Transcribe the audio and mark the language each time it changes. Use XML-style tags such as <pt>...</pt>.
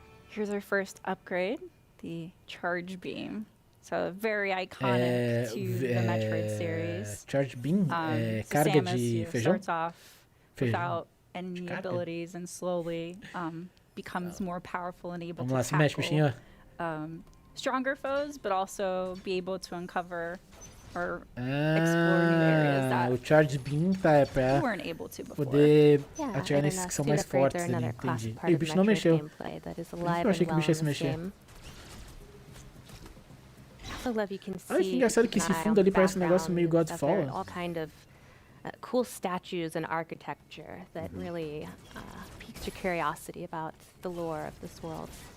<en>Here's our first upgrade, the charge beam. So very iconic to the Metroid series.</en> <pt>Charge beam, carga de feijão.</pt> <en>Starts off without any abilities and slowly becomes more powerful and able to tackle stronger foes, but also be able to uncover or explore new areas that</en> <pt>o charge beam é pra poder atirar nesses que são mais fortes ali, entendi. E o bicho não mexeu. Eu achei que o bicho ia se mexer. Olha que engraçado que esse fundo ali parece um negócio meio Godfall.</pt> <en>Cool statues and architecture that really piques your curiosity about the lore of this world.</en>